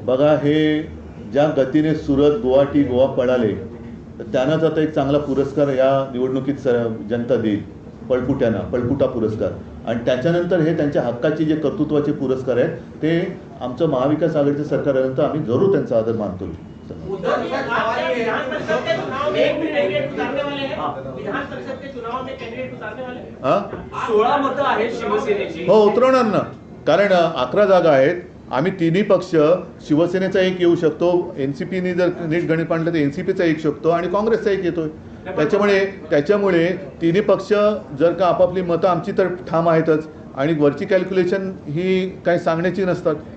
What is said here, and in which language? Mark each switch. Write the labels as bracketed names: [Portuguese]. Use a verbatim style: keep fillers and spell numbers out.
[Marathi] बघा हे ज्या गतीने सुरत गुवाहाटी गोवा पळाले तर त्यांनाच आता एक चांगला पुरस्कार या निवडणुकीत सर जनता देईल, पळपुट्यांना, पळपुटा पुरस्कार. आणि त्याच्यानंतर हे त्यांच्या हक्काचे जे कर्तृत्वाचे पुरस्कार आहेत ते आमचं महाविकास आघाडीचं सरकार आल्यानंतर आम्ही जरूर त्यांचा आदर मानतो. [Hindi] उद्धव जी, सवाल ये है- विधान परिषद के चुनाव में एक भी कैंडिडेट उतारने वाले हैं? विधान परिषद के चुनाव में कैंडिडेट उतारने वाले हैं? हां [Marathi] सोळा मतं आहेत शिवसेनेची. हो उतरवणार ना, कारण अकरा जागा आहेत. आम्ही तिन्ही पक्ष, शिवसेनेचा एक येऊ शकतो, एन सी पीने जर नीट गणित मांडलं तर एन सी पीचा एक शकतो आणि काँग्रेसचा एक येतोय. त्याच्यामुळे त्याच्यामुळे तिन्ही पक्ष जर का आपापली मतं आमची तर ठाम आहेतच, आणि वरची कॅल्क्युलेशन ही काही सांगण्याची नसतात.